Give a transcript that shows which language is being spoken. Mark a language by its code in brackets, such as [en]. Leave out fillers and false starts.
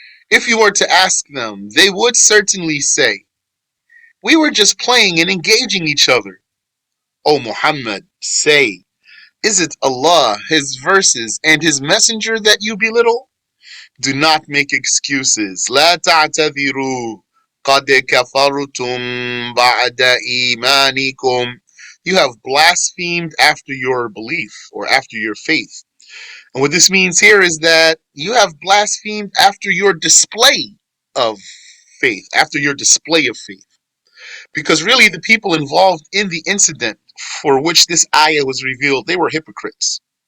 [en] If you were to ask them, they would certainly say, we were just playing and engaging each other. O Muhammad, say, is it Allah, His verses, and His messenger that you belittle? Do not make excuses. [ar] لا تعتذروا قد كفرتم بعد إيمانكم. [en] You have blasphemed after your belief or after your faith. And what this means here is that you have blasphemed after your display of faith, after your display of faith. Because really, the people involved in the incident for which this ayah was revealed, they were hypocrites.